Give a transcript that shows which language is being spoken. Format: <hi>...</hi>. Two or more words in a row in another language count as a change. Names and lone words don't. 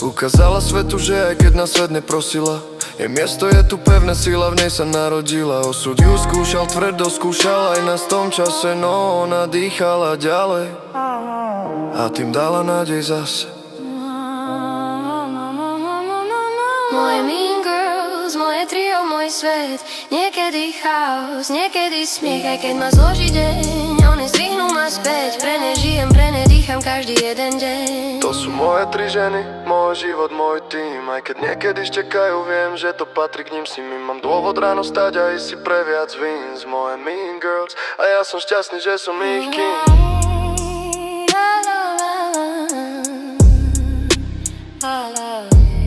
<sk>Ukázala svetu, že aj keď na svet neprosila, jej miesto je tu pevné, sila v nej sa narodila. Osud ju skúšal, tvrdo skúšal aj nás v tom čase, no ona dýchala ďalej a tým dala nádej zase. Moje</sk> <en>mean girls,</en> <sk>moje trio, môj svet. Niekedy chaos, niekedy smiech. Aj keď ma zloží deň, oni zdvihnú ma späť. Pre ne žijem, pre ne dýcham každý jeden deň. To sú moje 3 ženy, môj život, môj tým. Aj keď niekedy štekajú, viem, že to patrí k ním. Si mi mám dôvod ráno stať a ísť si pre viac víns. Moje</sk> <en>mean girls,</en> <sk>a ja som šťastný, že som ich king. La, la, la, la, la, la.</sk>